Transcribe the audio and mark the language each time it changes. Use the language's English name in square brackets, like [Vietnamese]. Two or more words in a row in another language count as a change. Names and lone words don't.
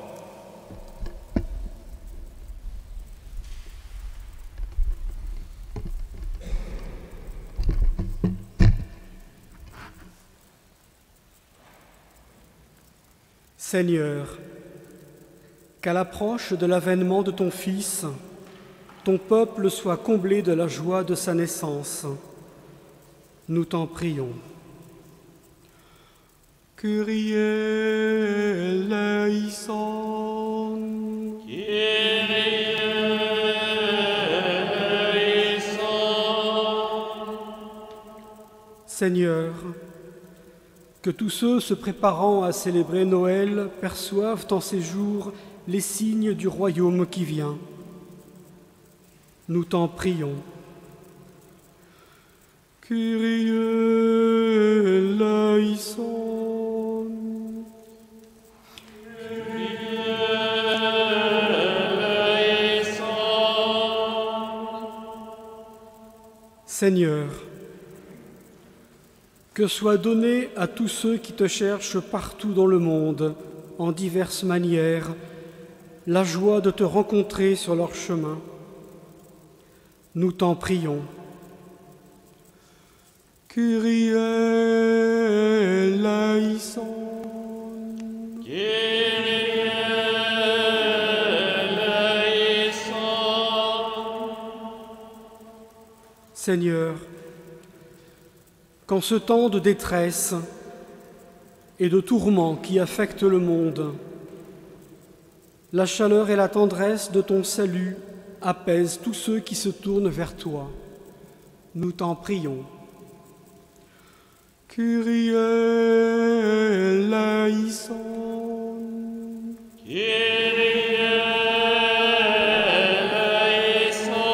[French] Seigneur, qu'à l'approche de l'avènement de ton Fils, ton peuple soit comblé de la joie de sa naissance. Nous t'en prions. [Greek] Kyrie eleison. Kyrie eleison. [French] Seigneur, que tous ceux se préparant à célébrer Noël perçoivent en ces jours les signes du royaume qui vient. Nous t'en prions. [Greek] Kyrie eleison. Kyrie eleison. [French] Seigneur, que soit donné à tous ceux qui te cherchent partout dans le monde, en diverses manières, la joie de te rencontrer sur leur chemin. Nous t'en prions. [Greek] Kyrie eleison. Kyrie eleison. [French] Seigneur, qu'en ce temps de détresse et de tourments qui affectent le monde, la chaleur et la tendresse de ton salut apaisent tous ceux qui se tournent vers toi. Nous t'en prions. [Greek] Kyrie eleison. Kyrie eleison.